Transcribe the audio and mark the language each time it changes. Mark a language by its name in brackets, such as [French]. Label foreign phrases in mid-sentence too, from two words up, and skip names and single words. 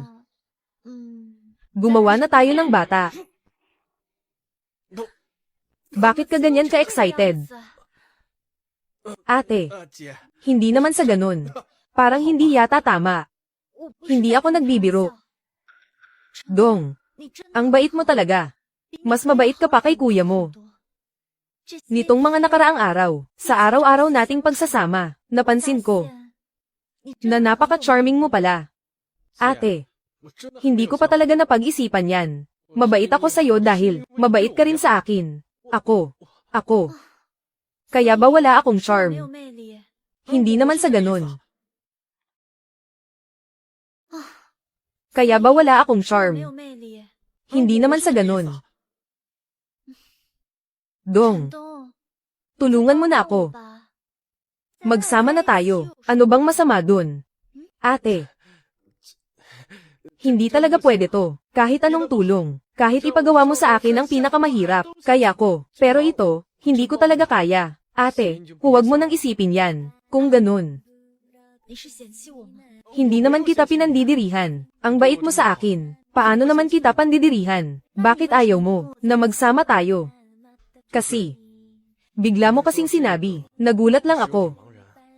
[Filipino] 嗯， gumawa na tayo ng bata. Bakit ka ganyan ka-excited? Ate, [Chinese] 姐， [Filipino] hindi naman sa ganun. Parang hindi yata tama. [Chinese] 我不是 [Filipino] Hindi ako nagbibiro. Dong, [Chinese] 你真的 [Filipino] ang bait mo talaga. Mas mabait ka pa kay kuya mo. [Chinese] 这些 [Filipino] Nitong mga nakaraang araw, sa araw-araw nating pagsasama, napansin ko [Chinese] 你 [Filipino] na [Chinese] 真的 [Filipino] napaka-charming mo pala. Ate, [Chinese] 我真的 [Filipino] hindi ko pa talaga napag-isipan yan. Mabait ako sa'yo dahil mabait ka rin sa akin. Ako. Kaya ba wala akong [Chinese] 没有 [Filipino] charm? [Chinese] 魅力， [Filipino] Hindi naman sa ganun. Kaya ba wala akong [Chinese] 没有 [Filipino] charm? [Chinese] 魅力。 [Filipino] Hindi naman sa ganun. [Chinese] 陈 [Filipino] Dong, [Chinese] 东， [Filipino] tulungan mo na ako. [Chinese] 吧 [Filipino] Magsama na tayo. Ano bang masama dun? Ate. Hindi talaga pwede to. Kahit anong tulong. Kahit ipagawa mo sa akin ang pinakamahirap. Kaya ko. Pero ito, hindi ko talaga kaya. Ate, huwag mo nang isipin yan. Kung ganun. [Chinese] 你是嫌弃我吗？ [Filipino] Hindi naman kita pinandidirihan. Ang bait mo sa akin. Paano naman kita pandidirihan? Bakit ayaw mo na magsama tayo? Kasi, bigla mo kasing sinabi. Nagulat lang ako. [Chinese] 茫然。